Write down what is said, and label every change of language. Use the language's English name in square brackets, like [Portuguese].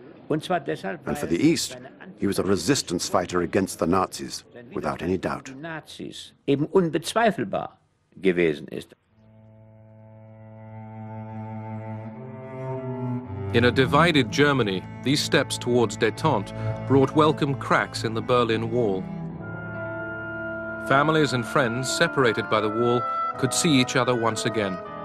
[English] And for the East, he was a resistance fighter against the Nazis, without any doubt. [German] Nazis eben unbezweifelbar gewesen ist. [English] In a divided Germany, these steps towards détente brought welcome cracks in the Berlin Wall. Families and friends separated by the wall could see each other once again.